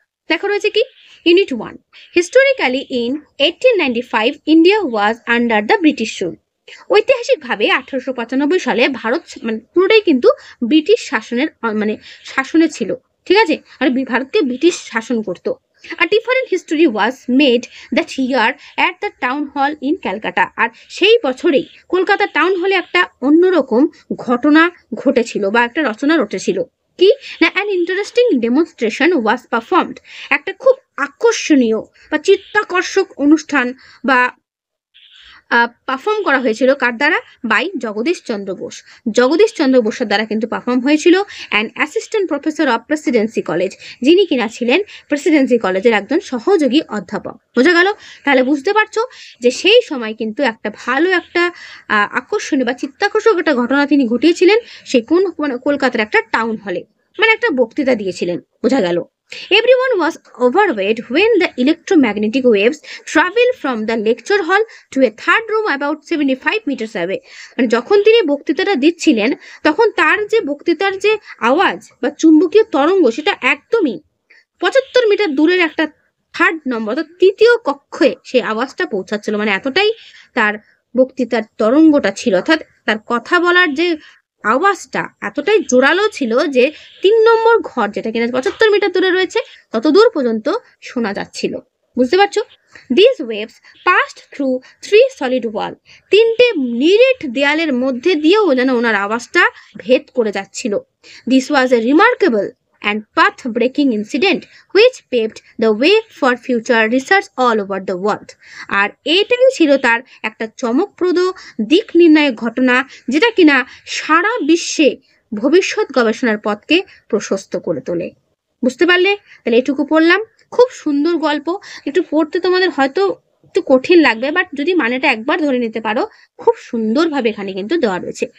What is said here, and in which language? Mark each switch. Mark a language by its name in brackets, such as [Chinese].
[Bangla] দেখো রয়েছে কি, [English] Unit 1, historically in 1895 India was under the British rule. [Bangla] ঐতিহাসিকভাবে 1895 সালে ভারত মানে পুরোটাই কিন্তু ব্রিটিশ শাসনের শাসনে ছিল। ঠিক আছে, আর ভারতকে ব্রিটিশ শাসন করতো। [English] A different history was made that year at the town hall in Calcutta. [Bangla] আর সেই বছরেই কলকাতা টাউন হলে একটা অন্যরকম ঘটনা ঘটেছিল বা একটা রচনা রটেছিল। কি না, [English] An interesting demonstration was performed. [Bangla] একটা খুব আকর্ষণীয় বা চিত্তাকর্ষক অনুষ্ঠান বা পারফর্ম করা হয়েছিল কার দ্বারা? বাই জগদীশ চন্দ্র বোস। জগদীশ চন্দ্র বোসের দ্বারা কিন্তু পারফর্ম হয়েছিল। [English] and assistant professor of Presidency College, [Bangla] যিনি কিনা ছিলেন প্রেসিডেন্সি কলেজের একজন সহযোগী অধ্যাপক। বোঝা গেল? তাহলে বুঝতে পারছো যে সেই সময় কিন্তু একটা ভালো একটা আকর্ষণীয় বা চিত্তাকর্ষক একটা ঘটনা তিনি ঘটিয়েছিলেন। সেই কোন কলকাতার একটা টাউন হলে, মানে একটা বক্তৃতা দিয়েছিলেন। বোঝা গেল? [English] Everyone was overwhelmed when the electromagnetic waves traveled from the lecture hall to a third room about 75 meters away. [Bangla] মানে যখন তিনি বক্তৃতাটা দিচ্ছিলেন, তখন তার যে বক্তৃতার যে আওয়াজ বা চুম্বকীয় তরঙ্গ, সেটা একদমই 75 মিটার দূরের একটা থার্ড নম্বর অর্থাৎ তৃতীয় কক্ষে সেই আওয়াজটা পৌঁছাচ্ছিল। মানে এতটাই তার বক্তৃতার তরঙ্গটা ছিল, অর্থাৎ তার কথা বলার যে আওয়াজটা এতটাই জোরালো ছিল যে 3 নম্বর ঘর, যেটা কিনা 75 মিটার দূরে রয়েছে, তত দূর পর্যন্ত শোনা যাচ্ছিল। বুঝতে পারছো? [English] These waves passed through 3 solid wall. [Bangla] 3টে নিরেট দেয়ালের মধ্যে দিয়েও যেন ওনার আওয়াজটা ভেদ করে যাচ্ছিল। [English] This was a remarkable and path-breaking incident which paved the way for future research all over the world. [Bangla] আর এটাই ছিল তার একটা চমকপ্রদ দিক নির্ণায়ক ঘটনা, যেটা কিনা সারা বিশ্বে ভবিষ্যৎ গবেষণার পথকে প্রশস্ত করে তোলে। বুঝতে পারলে? তাহলে এটুকু পড়লাম। খুব সুন্দর গল্প, একটু পড়তে তোমাদের হয়তো একটু কঠিন লাগবে, বাট যদি মানেটা একবার ধরে নিতে পারো, খুব সুন্দরভাবে এখানে কিন্তু দেওয়া রয়েছে।